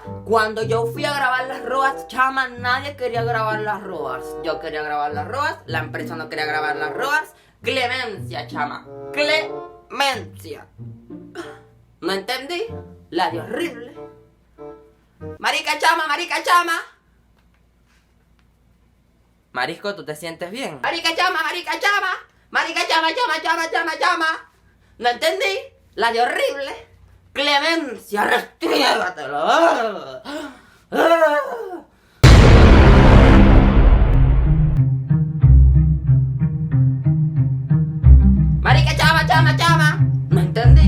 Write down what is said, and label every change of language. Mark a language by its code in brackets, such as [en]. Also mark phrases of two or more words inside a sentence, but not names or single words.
[es] Cuando yo fui a grabar las Roas, chama, nadie quería grabar las Roas. Yo quería grabar las Roas, la empresa no quería grabar las Roas. Clemencia, chama. Clemencia. ¿No entendí? La de horrible. Marica chama, marica chama. Marisco, ¿tú te sientes bien? Marica chama, marica chama. Marica chama, chama, chama, chama, chama. ¿No entendí? La de horrible. Clemencia, restriégatelo. Marica chama, chama, chama. ¿No entendí?